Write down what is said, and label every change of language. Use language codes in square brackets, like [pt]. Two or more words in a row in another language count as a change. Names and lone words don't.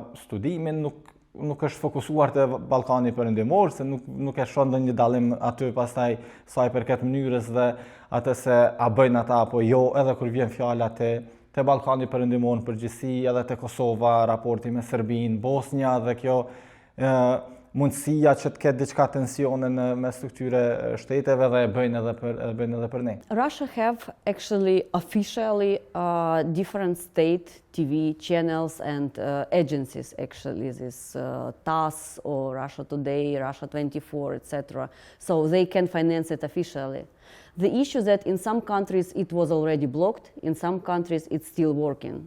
[sq] studimin nuk është fokusuar te Ballkani perëndimor, se nuk e shon ndonjë dallim aty pastaj sa I përket mënyrës dhe atë se a bëjnë ata apo jo, edhe kur vjen fjala te Ballkani perëndimor në përgjithësi, edhe te Kosova, raporti me Serbinë, Bosnja, dhe kjo mundësia që të ketë diçka tensione në mes këtyre shteteve dhe e bëjnë edhe për ne. [en] Russia have actually officially different state TV channels and agencies, actually, this TASS or Russia Today, Russia 24, etc. So they can finance it officially. The issue that in some countries it was already blocked, in some countries it's still working.